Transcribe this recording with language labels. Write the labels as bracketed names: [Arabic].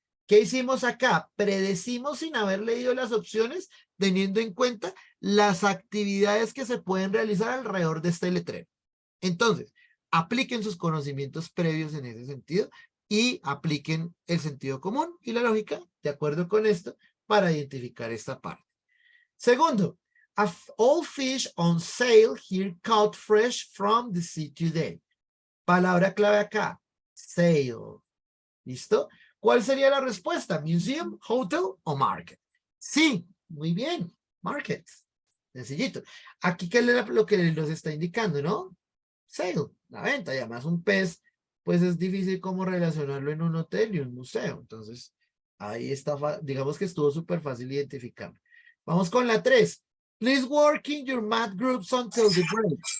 [Spanish] ¿Qué hicimos acá? Predecimos sin haber leído las opciones, teniendo en cuenta las actividades que se pueden realizar alrededor de este letrero. Entonces, apliquen sus conocimientos previos en ese sentido y apliquen el sentido común y la lógica de acuerdo con esto para identificar esta parte. Segundo, [English] all fish on sale here caught fresh from the sea today. [Spanish] Palabra clave acá, sale. ¿Listo? ¿Cuál sería la respuesta? ¿Museum, hotel o market? Sí, muy bien, market. Sencillito. Aquí, ¿qué es lo que nos está indicando, no? Sale, la venta. Y además un pez, pues es difícil como relacionarlo en un hotel y un museo. Entonces, ahí está, digamos que estuvo súper fácil identificarlo. Vamos con la 3. [English] Please work in your math groups until the break.